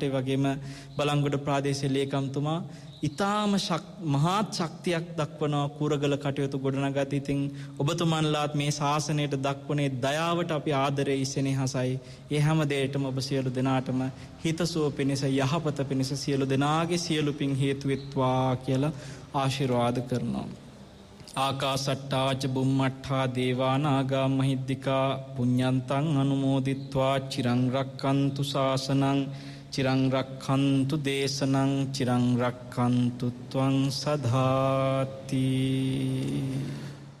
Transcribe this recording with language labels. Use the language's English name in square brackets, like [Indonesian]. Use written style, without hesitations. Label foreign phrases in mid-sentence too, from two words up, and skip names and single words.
[Sinhala] ඒ වගේම බලංගොඩ ප්‍රාදේශීය ලේකම්තුමා ඊටාම මහත් ශක්තියක් දක්වනවා කූරගල කටයුතු ගොඩනගා. ඉතින් ඔබතුමන්ලාත් මේ ශාසනයට දක්වනේ දයාවට අපි ආදරේ ඉසෙනෙහසයි. ඒ හැම දෙයකටම ඔබ සියලු දෙනාටම හිතසුව පිණිස යහපත පිණිස සියලු දෙනාගේ සියලු පින් හේතු වෙත්වා කියලා ආශිර්වාද කරනවා. [Pali] ආකාසට්ටාච බුම්මට්ඨා දේවානාගා මහිද්దికා පුඤ්ඤන්තං අනුමෝදිත්වා චිරං රක්ඛන්තු ශාසනං චිරං රක්ඛන්තු දේශනං චිරං රක්ඛන්තු ත්වං සදාති.